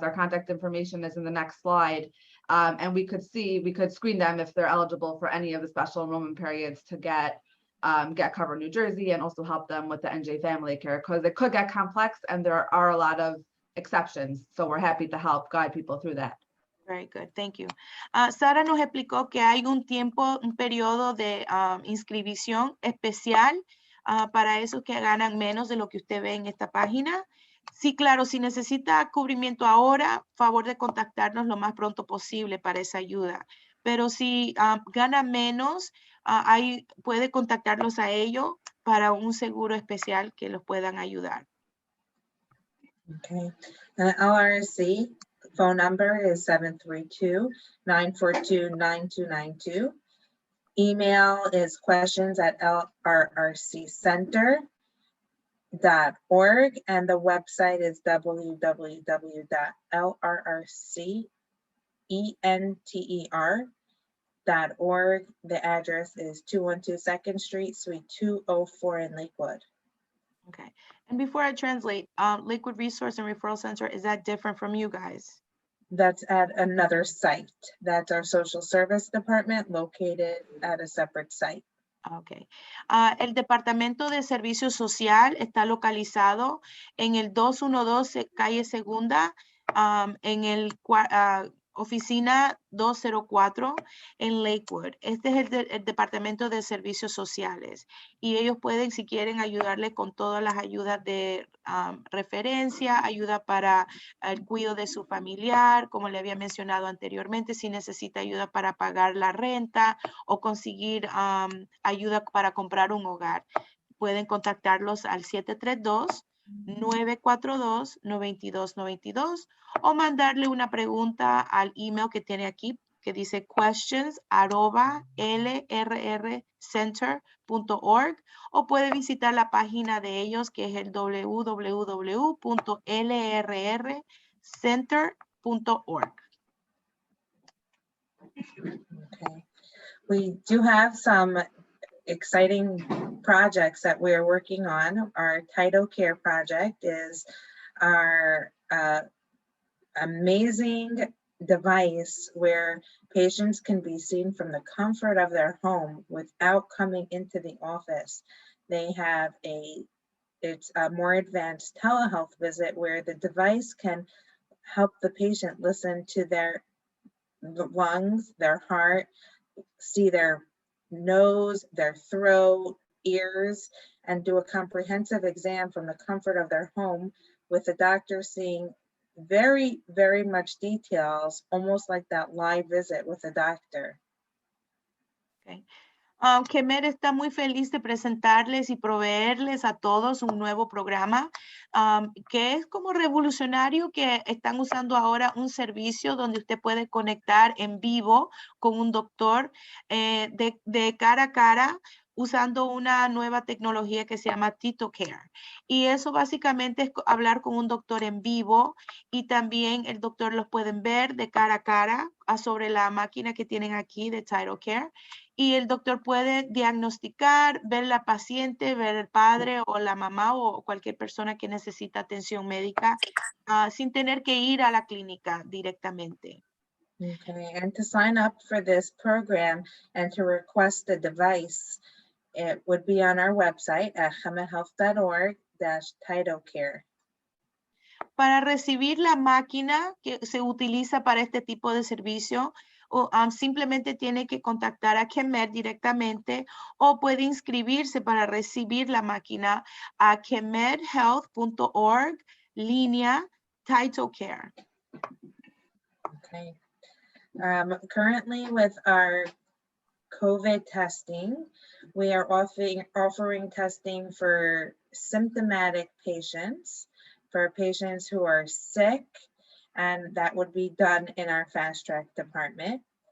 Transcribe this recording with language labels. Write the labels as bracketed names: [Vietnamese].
[English] Our contact information is in the next slide. And we could screen them if they're eligible for any of the special enrollment periods to get Covered New Jersey, and also help them with the NJ Family Care, because it could get complex and there are a lot of exceptions. So we're happy to help guide people through that. Very good, thank you. [Spanish] Sara nos explicó que hay un periodo de inscripción especial para esos que ganan menos de lo que usted ve en esta página. Sí, claro, si necesita cubrimiento ahora, favor de contactarnos lo más pronto posible para esa ayuda. Pero si gana menos, puede contactarlos a ellos para un seguro especial que los puedan ayudar. [English] Okay, LRC phone number is 732-942-9292. Email is questions@lrrccenter.org, and the website is www.lrrcenter.org. The address is 212 2nd Street, Suite 204 in Lakewood. Okay, and before I translate, Lakewood Resource and Referral Center, is that different from you guys? That's at another site. That's our social service department located at a separate site. Okay. [Spanish] El Departamento de Servicio Social está localizado en el 212 Calle Segunda, en el oficina 204 en Lakewood. Este es el Departamento de Servicios Sociales y ellos pueden, si quieren, ayudarle con todas las ayudas de referencia, ayuda para el cuidado de su familiar, como le había mencionado anteriormente, si necesita ayuda para pagar la renta o conseguir ayuda para comprar un hogar. Pueden contactarlos al 732-942-9292 o mandarle una pregunta al email que tiene aquí, que dice questions@lrrcenter.org, o puede visitar la página de ellos, que es el www.lrrcenter.org. [English] Okay. We do have some exciting projects that we're working on. Our Title Care project is our amazing device where patients can be seen from the comfort of their home without coming into the office. They have it's a more advanced telehealth visit where the device can help the patient listen to their lungs, their heart, see their nose, their throat, ears, and do a comprehensive exam from the comfort of their home, with the doctor seeing very, very much details, almost like that live visit with a doctor. Okay. [Spanish] CHEMED está muy feliz de presentarles y proveerles a todos un nuevo programa que es como revolucionario, que están usando ahora un servicio donde usted puede conectar en vivo con un doctor de cara a cara, usando una nueva tecnología que se llama Title Care. Y eso básicamente es hablar con un doctor en vivo, y también el doctor los pueden ver de cara a cara sobre la máquina que tienen aquí de Title Care. Y el doctor puede diagnosticar, ver la paciente, ver el padre o la mamá o cualquier persona que necesita atención médica sin tener que ir a la clínica directamente. [English] Okay, and to sign up for this program and to request the device, it would be on our website at chemedhealth.org/TitleCare. [Spanish] Para recibir la máquina que se utiliza para este tipo de servicio, simplemente tiene que contactar a CHEMED directamente, o puede inscribirse para recibir la máquina a chemedhealth.org/TitleCare. [English] Okay. Currently with our COVID testing, we are offering testing for symptomatic patients, for patients who are sick, and that would be done in our fast track department.